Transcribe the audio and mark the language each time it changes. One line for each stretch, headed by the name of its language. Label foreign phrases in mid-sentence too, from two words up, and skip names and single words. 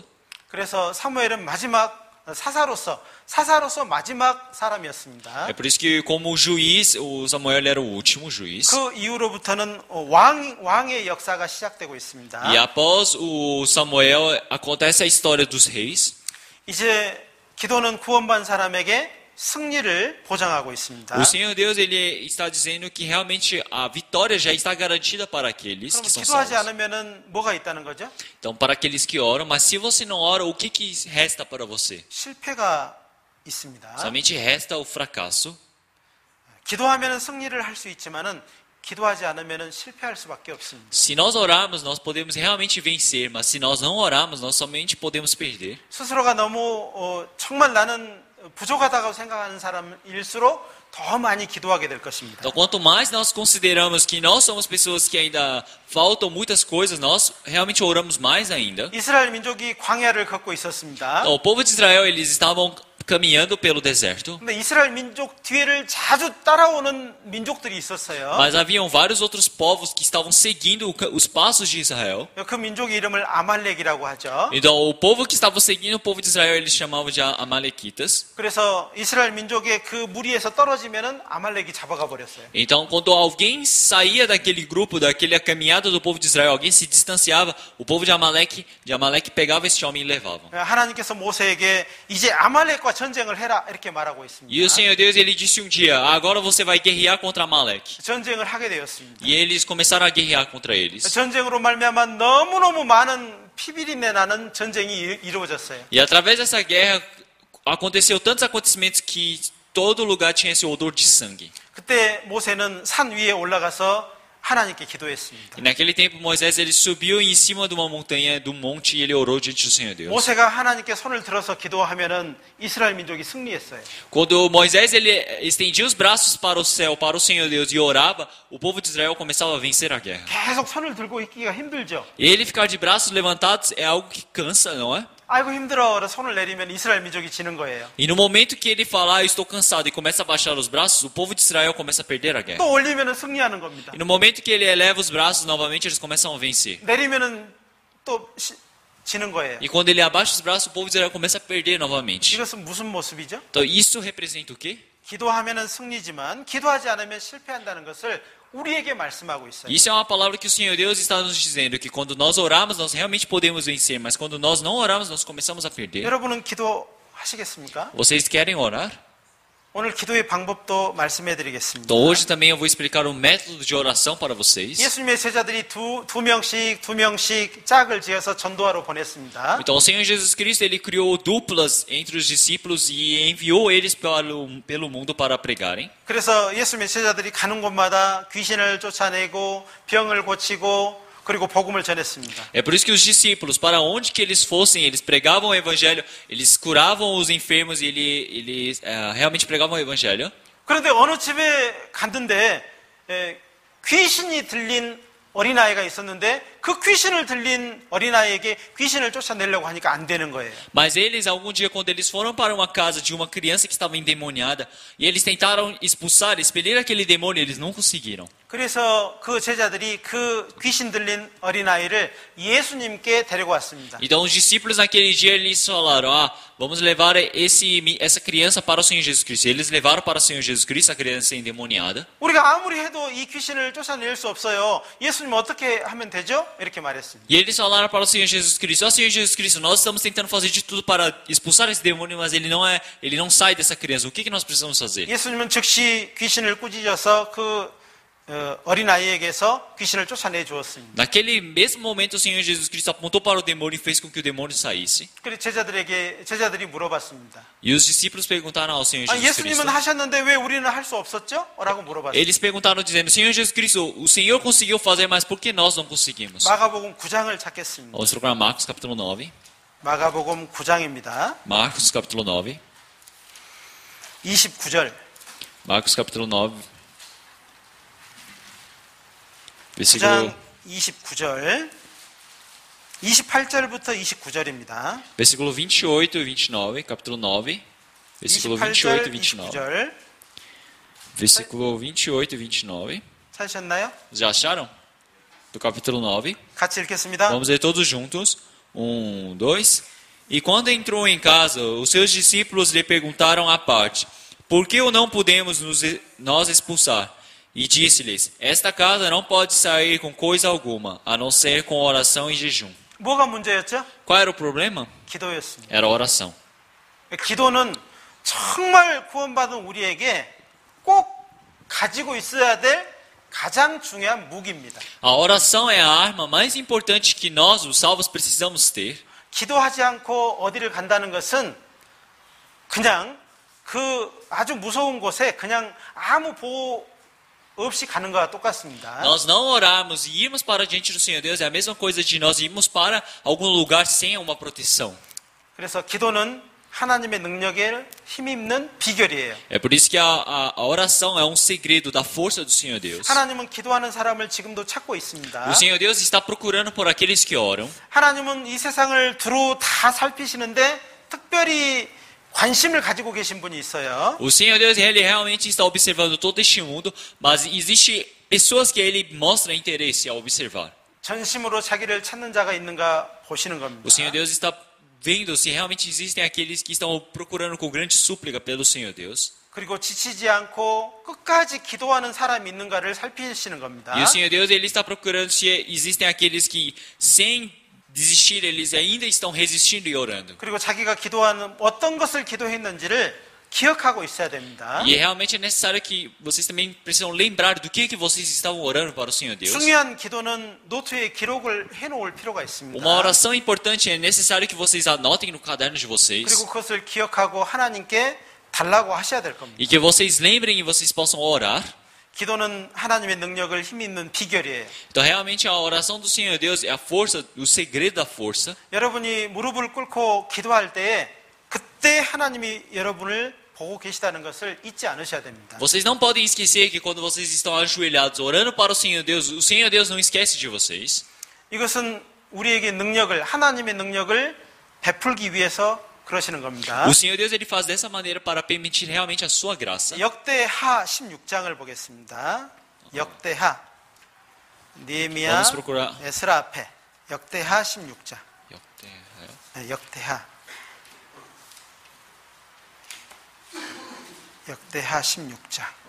Korean: 그래서 사무엘은 사사로서 마지막 사람이었습니다.
Portuguese: É por isso que, como juiz, o Samuel era o último juiz.
Korean: 그 이후로부터는 왕의 역사가 시작되고 있습니다.
Portuguese: E após o Samuel, acontece a história dos reis.
Korean: 이제 기도는 구원받은 사람에게 승리를 보장하고 있습니다.
Portuguese: O Senhor Deus ele está dizendo que realmente a vitória já está garantida para aqueles
Korean: 그럼
Portuguese: que são
Korean: 기도하지
Portuguese: salvos.
Korean: 않으면은 뭐가 있다는 거죠?
Portuguese: Então, para aqueles que oram, mas se você não ora, o que resta para você?
Korean: 실패가 있습니다.
Portuguese: Somente resta o fracasso.
Korean: 기도하면은 승리를 할 수 있지만은 기도하지 않으면은 실패할 수밖에 없습니다.
Portuguese: Se nós orarmos, nós podemos realmente vencer, mas se nós não orarmos, nós somente podemos perder.
Korean: 스스로가 너무 정말 나는 부족하다고 생각하는 사람일수록 더 많이 기도하게 될 것입니다.
Portuguese: Então, quanto mais nós consideramos que nós somos pessoas que ainda faltam muitas coisas, nós realmente oramos mais ainda.
Korean: 이스라엘 민족이 광야를 걷고 있었습니다.
Portuguese: Então, o povo de Israel, eles estavam caminhando pelo deserto.
Korean: 근데 이스라엘 민족 뒤를 자주 따라오는 민족들이 있었어요.
Portuguese: Mas haviam vários outros povos que estavam seguindo os passos de Israel.
Korean: 그 민족의 이름을 아말렉이라고 하죠.
Portuguese: Então, o povo que estava seguindo o povo de Israel, eles chamavam de Amalequitas.
Korean: 그래서 이스라엘 민족의 그 무리에서 떨어지면은 아말렉이 잡아가 버렸어요.
Portuguese: Então, quando alguém saía daquele grupo, daquela caminhada do povo de Israel, alguém se distanciava, o povo de Amaleque pegava esse homem e levava.
Korean: 하나님께서 모세에게 이제 아말렉과 전쟁을 해라 이렇게 말하고 있습니다.
Portuguese: E o Senhor Deus, ele disse um dia, agora você vai guerrear contra Amaleque.
Korean: 전쟁을 하게 되었습니다.
Portuguese: E eles começaram a guerrear contra eles.
Korean: 전쟁으로 말미암아 너무너무 많은 피비린내 나는 전쟁이 이루어졌어요.
Portuguese: E através dessa guerra, aconteceu tantos acontecimentos que todo lugar tinha esse odor de sangue.
Korean: 그때 모세는 산 위에 올라가서 하나님께 기도했습니다.
Portuguese: E naquele tempo, Moisés, ele subiu em cima de uma montanha, do monte, e ele orou diante do Senhor Deus.
Korean: 모세가 하나님께 손을 들어서 기도하면은 이스라엘 민족이 승리했어요.
Portuguese: Quando Moisés ele estendia os braços para o céu, para o Senhor Deus, e orava, o povo de Israel começava a vencer a guerra.
Korean: 계속 손을 들고 있기가 힘들죠.
Portuguese: E ele ficar de braços levantados é algo que cansa, não é?
Korean: 아이고 힘들어. 손을 내리면 이스라엘 민족이 지는 거예요.
Portuguese: E no momento que ele fala, eu estou cansado, e começa a baixar os braços, o povo de Israel começa a perder a guerra.
Korean: 또 올리면은 승리하는 겁니다.
Portuguese: E no momento que ele eleva os braços novamente, eles começam a vencer.
Korean: 내리면은 또 지는 거예요.
Portuguese: E quando ele abaixa os braços, o povo de Israel começa a perder novamente.
Korean: 이것은 무슨 모습이죠?
Portuguese: Então isso representa o quê?
Korean: 기도하면은 승리지만 기도하지 않으면 실패한다는 것을 우리에게 말씀하고 있어요.
Portuguese: Isso é uma palavra que o Senhor Deus está nos dizendo, que quando nós oramos, nós realmente podemos vencer, mas quando nós não oramos, nós começamos a perder.
Korean: 여러분은 기도하시겠습니까?
Portuguese: Vocês querem orar?
Korean: 오늘 기도의 방법도 말씀해 드리겠습니다.
Portuguese: Então hoje também eu vou explicar um método de oração para vocês.
Korean: 예수님의 제자들이 두 명씩 짝을 지어서 전도하러 보냈습니다.
Portuguese: Então o Senhor Jesus Cristo ele criou duplas entre os discípulos e enviou eles pelo mundo para pregarem.
Korean: 그래서 예수님의 제자들이 가는 곳마다 귀신을 쫓아내고 병을 고치고 그리고 복음을 전했습니다.
Portuguese: É por isso que os discípulos, para onde que eles fossem, eles pregavam o evangelho, eles curavam os enfermos e eles realmente pregavam o evangelho.
Korean: 그런데 어느 집에 갔는데 귀신이 들린 어린아이가 있었는데 그 귀신을 들린 어린아이에게 귀신을 쫓아내려고 하니까 안 되는 거예요.
Portuguese: Mas eles, algum dia, quando eles foram para uma casa de uma criança que estava endemoniada, e eles tentaram expulsar, expelir aquele demônio, eles não conseguiram.
Korean: 그래서 그 제자들이 그 귀신 들린 어린아이를 예수님께 데리고 왔습니다.
Portuguese: Então os discípulos naquele dia eles falaram: vamos levar essa criança para o Senhor Jesus Cristo. Eles levaram para o Senhor Jesus Cristo a criança endemoniada.
Korean: 우리가 아무리 해도 이 귀신을 쫓아낼 수 없어요. 예수님 어떻게 하면 되죠? 이렇게 말했습니다.
Portuguese: E eles falaram para o Senhor Jesus Cristo: ó Senhor Jesus Cristo, nós estamos tentando fazer de tudo para expulsar esse demônio, mas ele não sai dessa criança. O que nós precisamos fazer?
Korean: 예수님은 즉시 귀신을 꾸짖어서 그 어린아이에게서 귀신을 쫓아내 주었습니다.
Portuguese: Naquele mesmo momento o Senhor Jesus Cristo apontou para o demônio e fez com que o demônio saísse.
Korean: 그리고 제자들이 물어봤습니다.
Portuguese: E os discípulos perguntaram ao Senhor Jesus Cristo.
Korean: 예수님은 하셨는데 왜 우리는 할 수 없었죠? 라고 물어봤습니다.
Portuguese: Eles perguntaram dizendo: Senhor Jesus Cristo, o Senhor conseguiu fazer, mas por que nós não conseguimos?
Korean: 마가복음 9장을 찾겠습니다.
Portuguese: Vamos procurar Marcos capítulo 9.
Korean: 마가복음 9장입니다.
Portuguese: Marcos capítulo 9.
Korean: 29절.
Portuguese: Marcos capítulo 9.
Korean: 9장 29절. 28절부터 29절입니다.
Portuguese: Versículo 28 e 29, capítulo 9. Versículo 28 e 29.
Korean: 29절.
Portuguese: Versículo 28 e 29.
Korean: 찾으셨나요?
Portuguese: Já acharam? Do capítulo 9.
Korean: 같이 읽겠습니다.
Portuguese: Vamos ler todos juntos. 1, 2. E quando entrou em casa, os seus discípulos lhe perguntaram à parte: por que o não podemos nós expulsar? E disse-lhes: esta casa não pode sair com coisa alguma, a não ser com oração e jejum.
Korean: 뭐가 문제였죠?
Portuguese: Qual era o problema?
Korean: 기도였습니다.
Portuguese: Era a oração.
Korean: 기도는 정말 구원받은 우리에게 꼭 가지고 있어야 될 가장 중요한 무기입니다.
Portuguese: A oração é a arma mais importante que nós, os salvos, precisamos ter.
Korean: 기도하지 않고 어디를 간다는 것은 그냥 그 아주 무서운 곳에 그냥 아무 보호 없이 가는 것과 똑같습니다.
Portuguese: Nós não orarmos e irmos para diante do Senhor Deus é a mesma coisa de nós irmos para algum lugar sem uma proteção.
Korean: 그래서 기도는 하나님의 능력에 힘입는 비결이에요.
Portuguese: É por isso que a oração é um segredo da força do Senhor Deus.
Korean: 하나님은 기도하는 사람을 지금도 찾고 있습니다.
Portuguese: O Senhor Deus está procurando por aqueles que oram.
Korean: 하나님은 이 세상을 두루 다 살피시는데 특별히 관심을 가지고 계신 분이 있어요.
Portuguese: O Senhor Deus, ele realmente está observando todo este mundo, mas existe pessoas que ele mostra interesse ao observar.
Korean: 전심으로 자기를 찾는 자가 있는가 보시는 겁니다.
Portuguese: O Senhor Deus está vendo se realmente existem aqueles que estão procurando com grande súplica pelo Senhor Deus.
Korean: 그리고 지치지 않고 끝까지 기도하는 사람이 있는가를 살피시는 겁니다.
Portuguese: E o Senhor Deus, ele está procurando se existem aqueles que sem desistir, eles ainda estão resistindo e orando.
Korean: 그리고 자기가 기도하는 어떤 것을 기도했는지를 기억하고 있어야 됩니다.
Portuguese: E realmente é necessário que vocês também precisam lembrar do que vocês estavam orando para o Senhor Deus.
Korean: 중요한 기도는 노트에 기록을 해놓을 필요가 있습니다.
Portuguese: Uma oração importante é necessário que vocês anotem no caderno de vocês.
Korean: 그리고 그것을 기억하고 하나님께 달라고 하셔야 될 겁니다.
Portuguese: E que vocês lembrem e vocês possam orar.
Korean: 기도는 하나님의 능력을 힘입는 비결이에요.
Portuguese: Então realmente a oração do Senhor Deus é a força, o segredo da força.
Korean: 여러분이 무릎을 꿇고 기도할 때에 그때 하나님이 여러분을 보고 계시다는 것을 잊지 않으셔야 됩니다.
Portuguese: Vocês não podem esquecer que quando vocês estão ajoelhados orando para o Senhor Deus não esquece de vocês.
Korean: 이것은 우리에게 능력을 하나님의 능력을 베풀기 위해서 그러시는 겁니다.
Portuguese: O Senhor Deus ele faz dessa maneira para permitir realmente a sua graça.
Korean: 역대하 16장을 보겠습니다. 역대하 느헤미야
Portuguese: Vamos procurar.
Korean: 에스라 앞에 역대하 16장. 네, 역대하 16장.